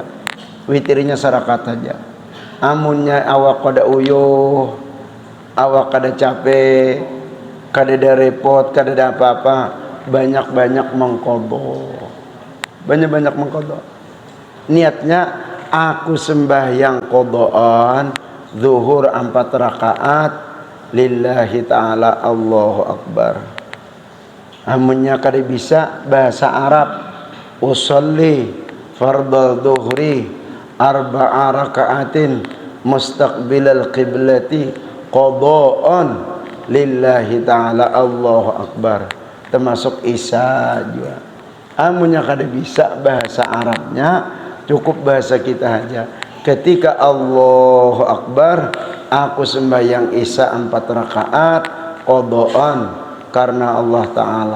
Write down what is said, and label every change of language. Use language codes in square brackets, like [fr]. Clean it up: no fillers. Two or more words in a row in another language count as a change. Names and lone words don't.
[bjn] Witirnya serakaat saja. Amunnya awak kada uyuh, awak kada capek, kada ada repot, kada ada apa-apa, banyak-banyak mengqadha. Banyak-banyak mengqadha. Niatnya aku sembahyang qadhaan zuhur 4 rakaat [ar] لله تعالى الله أكبر. [bjn] Amunnya kada bisa bahasa Arab, [ar] أصلي فرض الظهر 4 ركعات مستقبل القبلة قضاء لله تعالى الله أكبر. [bjn] Termasuk isya juga. Amunnya kada bisa bahasa Arabnya, cukup bahasa kita aja. Ketika [ar] الله أكبر, [bjn] aku sembahyang isya 4 rakaat qadhaan karena Allah Ta'ala.